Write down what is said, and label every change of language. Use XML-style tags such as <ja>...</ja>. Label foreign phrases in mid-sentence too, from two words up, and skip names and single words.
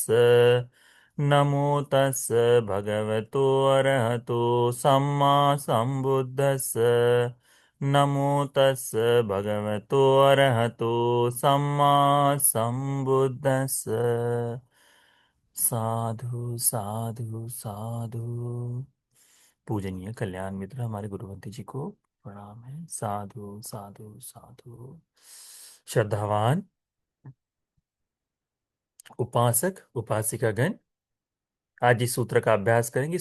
<pi>नमो तस् भगवतो अरहतो सम्मा सम्बुद्धस्स। नमो तस् भगवतो अरहतो सम्मा सम्बुद्धस्स। साधु साधु साधु।</pi> <hi>पूजनीय कल्याण मित्र हमारे गुरुवंती जी को प्रणाम है।</hi> <pi>साधु साधु साधु।</pi> <hi>श्रद्धावान उपासक उपासिकागण, आज इस सूत्र का अभ्यास करेंगे।</hi>